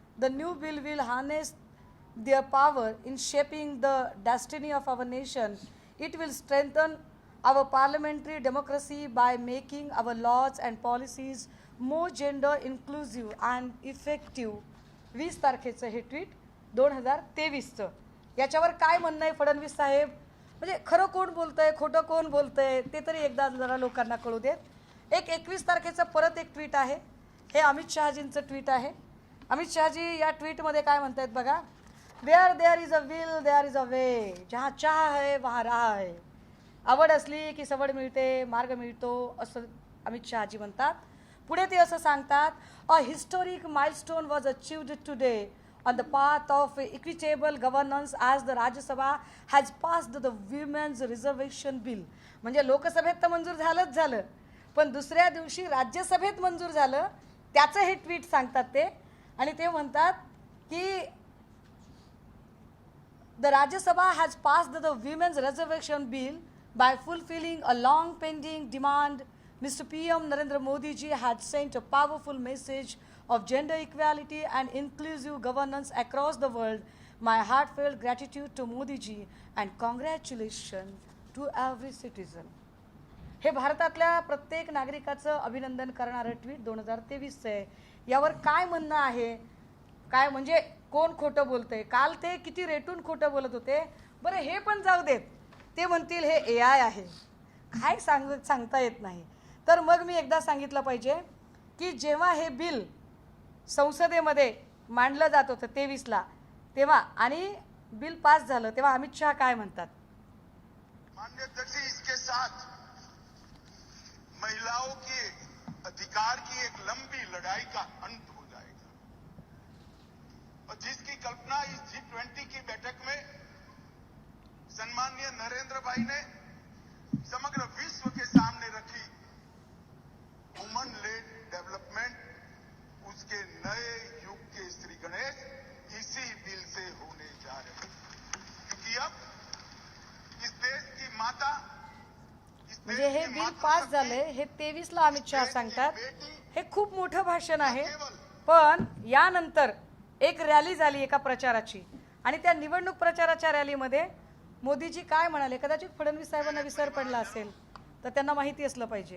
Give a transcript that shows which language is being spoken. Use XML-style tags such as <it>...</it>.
<en>The new bill will harness their power in shaping the destiny of our nation. It will strengthen our parliamentary democracy by making our laws and policies more gender inclusive and effective.</en> <mr>20 तारखेचं हे tweet 2023चं। याच्यावर काय म्हणणं आहे फडणवीस साहेब? म्हणजे खरं कोण बोलतंय, खोटं कोण बोलतंय ते तरी एकदा जरा लोकांना कळू देत। एक 21 तारखेचं परत एक ट्विट आहे, हे अमित शहाजींचं ट्विट आहे। अमित शहाजी या ट्वीटमध्ये काय म्हणतात बघा,</mr> <en>where there is a will there is a way,</en> <hi>जहाँ चाह है वहाँ राह है,</hi> <mr>आवड असली की सवड मिळते, मार्ग मिळतो, असं अमित शहाजी म्हणतात। पुढे ते असं सांगतात,</mr> <en>A historic milestone was achieved today on the path of equitable governance as the Rajya Sabha has passed the women's reservation bill.</en> <mr>म्हणजे लोकसभेत तर मंजूर झालंच झालं, पण दुसऱ्या दिवशी राज्यसभेत मंजूर झालं, त्याचं हे ट्विट सांगतात ते। आणि ते म्हणतात की</mr> <en>The Rajya Sabha has passed the women's reservation bill by fulfilling a long pending demand. Mr. PM Narendra Modi ji had sent a powerful message of gender equality and inclusive governance across the world. My heartfelt gratitude to Modi ji and congratulations to every citizen.</en> <mr>हे भारतातल्या प्रत्येक नागरिकाचं अभिनंदन करणारं tweet 2023चं आहे। यावर काय म्हणणं आहे? काय म्हणजे कोण खोटं बोलतंय? काल ते किती रेटून खोटं बोलत होते। बरं, हे पण जाऊ देत, ते म्हणतील हे AI आहे, काय सांगता येत नाही। तर मग मी एकदा सांगितलं पाहिजे की जेव्हा हे बिल संसदेमध्ये मांडलं जात होतं 23ला, तेव्हा आणि बिल पास झालं तेव्हा अमित शहा काय म्हणतात,</mr> <hi>माननीय अध्यक्ष, इसके साथ महिलाओं के अधिकार की एक लंबी लड़ाई का अंत हो जाएगा और जिसकी कल्पना इस G20 की बैठक में सम्माननीय नरेंद्र भाई ने समग्र विश्व के सामने रखी,</hi> <en>woman led development,</en> <hi>उसके नए युग के श्री गणेश इसी बिल से होने जा रहे हैं। क्योंकि अब इस देश की माता,</hi> <mr>म्हणजे हे बिल पास झाले हे 23ला अमित शहा सांगतात। हे खूप मोठं भाषण आहे, पण यानंतर एक रॅली झाली एका प्रचाराची आणि त्या निवडणूक प्रचाराच्या रॅलीमध्ये मोदीजी काय म्हणाले, कदाचित फडणवीस साहेबांना विसर पडला असेल तर त्यांना माहिती असलं पाहिजे.</mr>